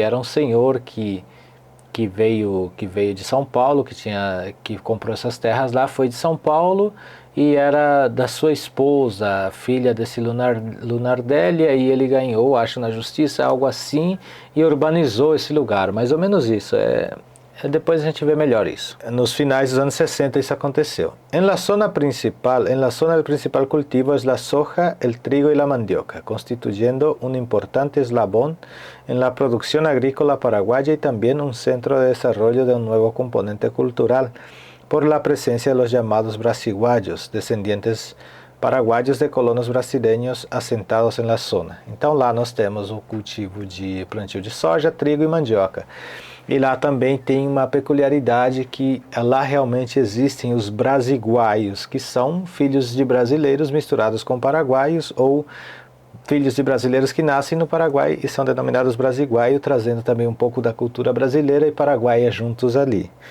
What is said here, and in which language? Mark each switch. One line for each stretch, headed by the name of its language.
Portuguese: Era um senhor que veio de São Paulo, que comprou essas terras lá, foi de São Paulo e era da sua esposa, filha desse Lunardelli, e ele ganhou, acho, na justiça, algo assim, e urbanizou esse lugar, mais ou menos isso. Depois a gente vê melhor isso. Nos finais dos anos 60 isso aconteceu.
Spanish: En la zona el principal cultivo es la soja, el trigo y la mandioca, constituyendo un importante eslabón en la producción agrícola paraguaya y también un centro de desarrollo de un nuevo componente cultural por la presencia de los llamados brasiguayos, descendientes paraguaios de colonos brasileños assentados en la zona.
Portuguese: Então lá nós temos o cultivo de plantio de soja, trigo e mandioca. E lá também tem uma peculiaridade que lá realmente existem os brasiguaios, que são filhos de brasileiros misturados com paraguaios ou filhos de brasileiros que nascem no Paraguai e são denominados brasiguaio, trazendo também um pouco da cultura brasileira e paraguaia juntos ali.